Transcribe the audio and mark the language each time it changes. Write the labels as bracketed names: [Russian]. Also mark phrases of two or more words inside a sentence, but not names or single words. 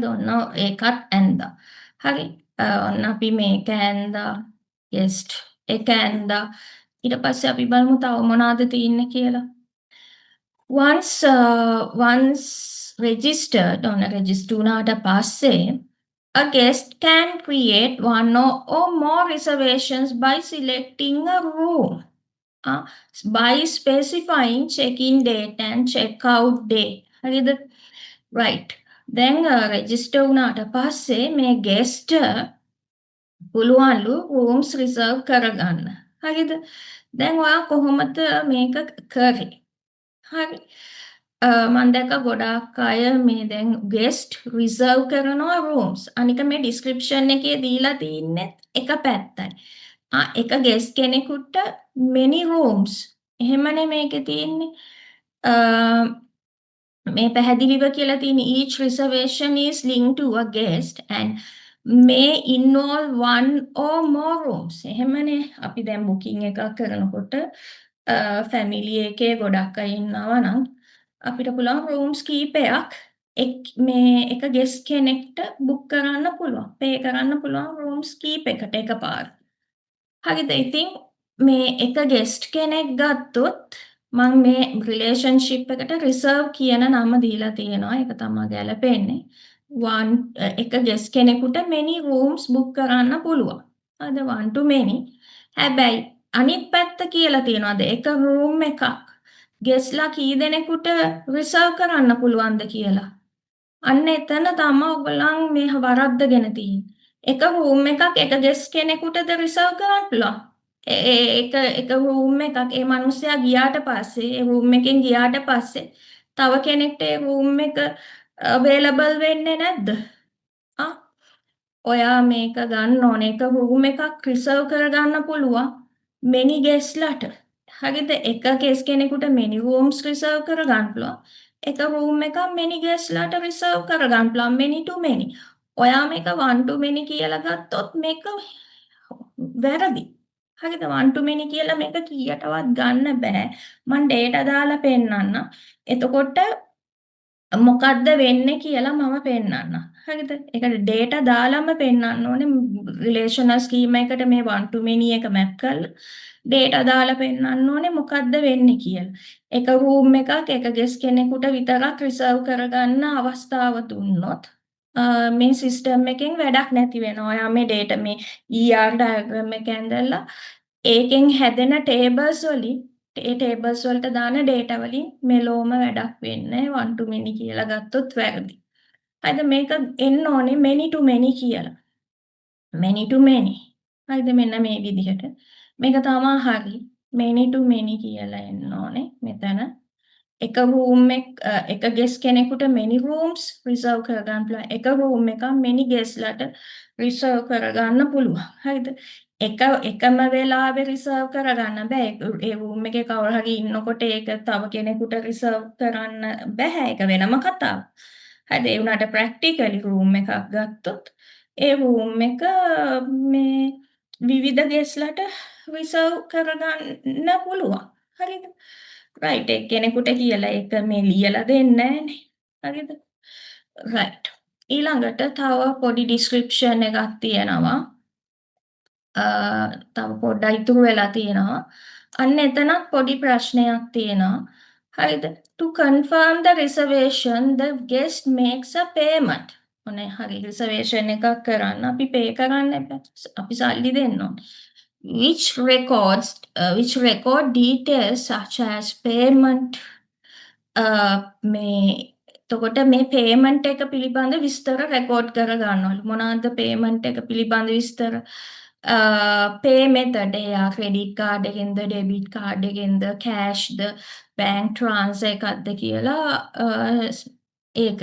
[Sinhala] ඔන්න ඒකත් ඇන්දා. හරි. ඔන්න අපි මේක ඇන්දා. ගෙස්ට් එක ඇන්දා. ඊට පස්සේ අපි බලමු තව මොනවද තියෙන්නේ කියලා. [English] once registered [Sinhala] ඔන්න රෙජිස්ටර් වුණාට පස්සේ [English] a guest can create one or more reservations by selecting a room. By specifying check-in date and check-out day. [Sinhala] හරිද? right. දැන් රෙජිස්ටර් වුණාට පස්සේ මේ ගෙස්ට් පුළුවන්ලු [English] rooms reserve [Sinhala] කරගන්න. හරිද? දැන් ඔයා කොහොමද මේක කරේ? හරි. මම දැක්ක ගොඩාක් අය මේ දැන් [English] guest reserve [Sinhala] කරනවා rooms. අනික මේ ඩිස්ක්‍රිප්ෂන් එකේ දීලා තින්නේ එක පැත්තයි. එක ගෙස්ට් කෙනෙකුට [English] many rooms. [Sinhala] එහෙමනේ මේකේ තියෙන්නේ. මේ පැහැදිලිව කියලා තියෙන [English] each reservation is linked to a guest and may involve one or more rooms. [Sinhala] එහෙමනේ අපි දැන් booking එකක් කරනකොට ෆැමිලි එකේ ගොඩක් අය ඉන්නවා නම් අපිට පුළුවන් rooms කීපයක් මේ එක guest කෙනෙක්ට book කරන්න පුළුවන්. pay කරන්න පුළුවන් rooms කීපයකට එකපාර. හරිද? ඉතින් මේ එක guest කෙනෙක් ගත්තොත් මම මේ රිලේෂන්ෂිප් එකට රිසර්ව් කියන නම දීලා තියෙනවා. ඒක තමයි ගැලපෙන්නේ. එක ගෙස්ට් කෙනෙකුට [English] many rooms book [Sinhala] කරන්න පුළුවන්. [English] අද one to many. [Sinhala] හැබැයි අනිත් පැත්ත කියලා තියෙනවාද එක room එකක් ගෙස්ලා කී දෙනෙකුට රිසර්ව් කරන්න පුළුවන්ද කියලා. අන්න එතන තමයි ඔයගොල්ලන් මේ වරද්දගෙන තියෙන්නේ. එක room එකක් එක ගෙස්ට් කෙනෙකුටද රිසර්ව් කරන්න පුළුවන්. එක රූම් එකක් ඒ මිනිස්සයා ගියාට පස්සේ ඒ රූම් එකෙන් ගියාට පස්සේ තව කෙනෙක්ට ඒ රූම් එක අවේලබල් වෙන්නේ නැද්ද? ඔයා මේක ගන්න ඕනේ. එක රූම් එකක් රිසර්ව් කරගන්න පුළුවන් [English] many guestලාට. [Sinhala] හරිද? එක guest කෙනෙකුට [English] many rooms [Sinhala] රිසර්ව් කරගන්න පුළුවන්. එක රූම් එකක් [English] many guestලාට [Sinhala] රිසර්ව් කරගන්න පුළුවන් [English] many to many. [Sinhala] ඔයා මේක [English] one to many [Sinhala] කියලා ගත්තොත් මේක වැරදි. හරිද? [English] one to many [Sinhala] කියලා මේක කීයටවත් ගන්න බෑ. මම data දාලා පෙන්නන්නම්. එතකොට මොකද්ද වෙන්නේ කියලා මම පෙන්නන්නම්. හරිද? ඒකට data දාලාම පෙන්නන්න ඕනේ. [English] relational schema [Sinhala] එකට මේ [English] one to many [Sinhala] එක map කරලා data දාලා පෙන්නන්න ඕනේ මොකද්ද වෙන්නේ කියලා. එක room එකක් එක guest කෙනෙකුට විතරක් reserve කරගන්න අවස්ථාව දුන්නොත් මේ සිස්ටම් එකෙන් වැඩක් නැති වෙනවා. ඔයා මේ data මේ [English] ER diagram [Sinhala] එක ඇඳලා ඒකෙන් හැදෙන tables වලින් ඒ tables වලට දාන data වලින් මෙලොවම වැඩක් වෙන්නේ [English] one to many [Sinhala] කියලා ගත්තොත් වැරදි. හරිද? මේක එන්න ඕනේ [English] many to many [Sinhala] කියලා. [English] many to many. [Sinhala] හරිද? මෙන්න මේ විදිහට. මේක තමයි හරි. [English] many to many [Sinhala] කියලා එන්න ඕනේ මෙතන. එක රූම් එක ගෙස් කෙනෙකුට [English] many rooms reserve [Sinhala] කරගන්න පුළුවන්. එක රූම් එකක් [English] many guestලට reserve [Sinhala] කරගන්න පුළුවන්. හරිද? එකම වෙලාවෙ reserve කරගන්න බෑ. ඒ රූම් එකේ කවුරු හරි ඉන්නකොට ඒක තව කෙනෙකුට reserve කරන්න බෑ. ඒක වෙනම කතාවක්. හරිද? ඒ වුණාට practically රූම් එකක් ගත්තොත් ඒ රූම් එක මේ විවිධ ගෙස්ලට reserve කරගන්න පුළුවන්. හරිද? රයිට් එක්කෙනෙකුට කියලා ඒක මේ ලියලා දෙන්නේ නැහනේ. හරිද? රයිට්. ඊළඟට තව පොඩි ඩිස්ක්‍රිප්ෂන් එකක් තියෙනවා. තව පොඩ්ඩක් ඉතුරු වෙලා තියෙනවා. අන්න එතනත් පොඩි ප්‍රශ්නයක් තියෙනවා. හරිද? [English] To confirm the reservation, the guest makes a payment. [Sinhala] ඔනේ හරි රිසර්වේෂන් එකක් කරන්න අපි පේ කරන්න එපා. අපි සල්ලි දෙන්න ඕනේ. [English] Which record details such as payment [Sinhala] මේ එතකොට මේ පේමන්ට් එක පිළිබඳ විස්තර රෙකෝඩ් කර ගන්නවලු. මොනවාද පේමන්ට් එක පිළිබඳ විස්තර? [English] pay method [Sinhala] එයා [English] credit card [Sinhala] එකෙන්ද [English] debit card [Sinhala] එකෙන්ද කෑෂ්ද [English] bank transfer [Sinhala] එකක්ද කියලා ඒක.